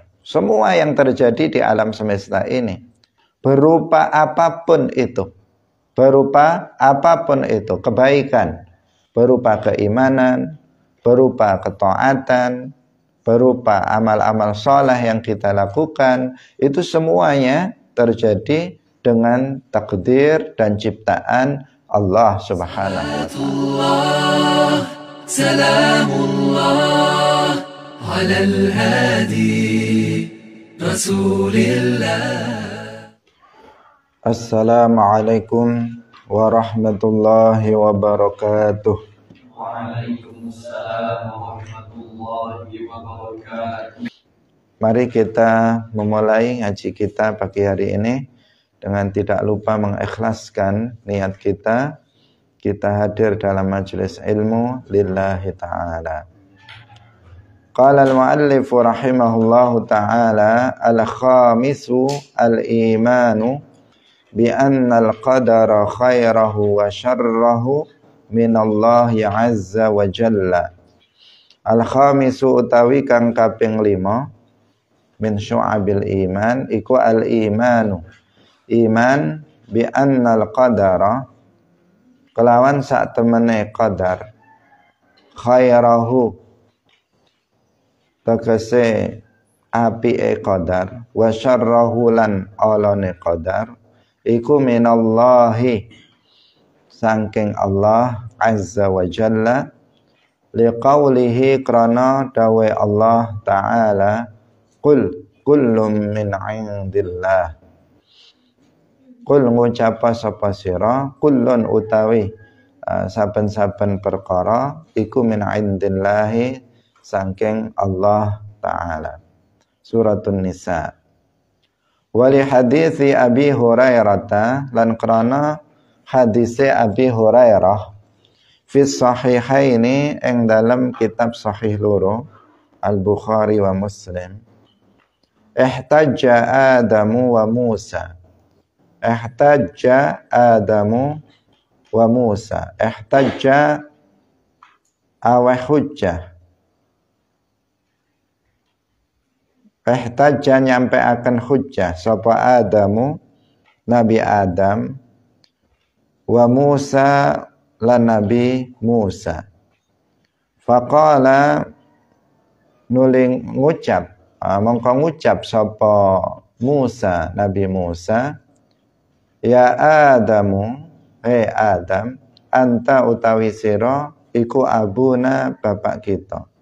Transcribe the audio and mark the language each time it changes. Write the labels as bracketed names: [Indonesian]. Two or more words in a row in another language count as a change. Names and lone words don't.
[Indonesian] Semua yang terjadi di alam semesta ini, berupa apapun itu, kebaikan, berupa keimanan, berupa ketaatan, berupa amal-amal soleh yang kita lakukan, itu semuanya terjadi dengan takdir dan ciptaan Allah [Arabic] سبحانه وتعالى. سلام الله على الهادي رسول الله. السلام عليكم ورحمة الله وبركاته. وعليكم السلام ورحمة الله وبركاته. [Indonesian] Mari kita memulai ngaji kita pagi hari ini dengan tidak lupa mengikhlaskan niat kita hadir dalam majelis ilmu [Arabic] لله تعالى. قال المؤلف رحمه الله تعالى الخامس الإيمان بأن القدر خيره وشره من الله عز وجل. [Javanese] Al-khamisu utawi kang kaping 5 [Arabic] من شعب الإيمان [Javanese] iku al-imanu, iman [Arabic] بأن القدر [Javanese] kelawan sak temene qadar, khairahu tegese apike qadar, [Arabic] وشره [Javanese] lan alane qadar iku minallahi saking Allah [Arabic] عز وجل, [Javanese] liqaulihi krana dawe [Arabic] الله تعالى, قل كل من عند الله. [Javanese] Qul ngucapa sapa sira, kullun utawi saben-saben perkara iku [Arabic] من عند الله [Javanese] saking [Arabic] الله تعالى. [Javanese] Suratun Nisa. [Arabic] ولحديث أبي هريرة [Javanese] lan krana hadise Abi Hurairah [Arabic] في الصحيحين [Javanese] ing dalam kitab sahih loro Al-Bukhari wa Muslim. [Arabic] احتج آدم وموسى. احتج آدم وموسى. احتج أو حجة. [Javanese] Ihtajja nyampe akan hujjah sapa Adamu, Nabi Adam, wa Musa lan Nabi Musa. Faqala nuling ngucap, mongko ngucap sapa Musa, Nabi Musa, [Arabic] يا آدم, [Javanese] Adam, anta utawi sira iku abuna bapak kita.